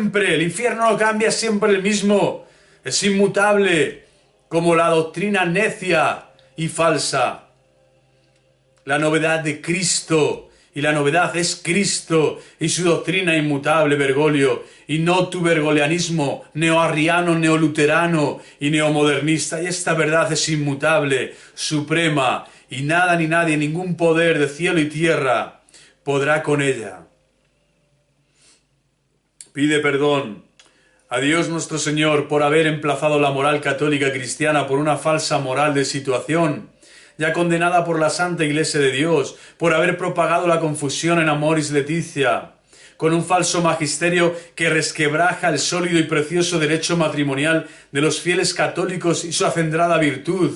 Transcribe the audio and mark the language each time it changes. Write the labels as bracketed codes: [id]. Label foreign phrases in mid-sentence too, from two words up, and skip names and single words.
[es] El infierno no cambia, siempre el mismo, es inmutable, como la doctrina necia y falsa. La novedad de Cristo, y la novedad es Cristo y su doctrina inmutable, Bergoglio, y no tu bergolianismo neoarriano, neoluterano y neomodernista. Y esta verdad es inmutable, suprema, y nada ni nadie, ningún poder de cielo y tierra podrá con ella. Pide perdón a Dios nuestro Señor por haber emplazado la moral católica cristiana por una falsa moral de situación, ya condenada por la Santa Iglesia de Dios, por haber propagado la confusión en Amoris Laetitia, con un falso magisterio que resquebraja el sólido y precioso derecho matrimonial de los fieles católicos y su acendrada virtud.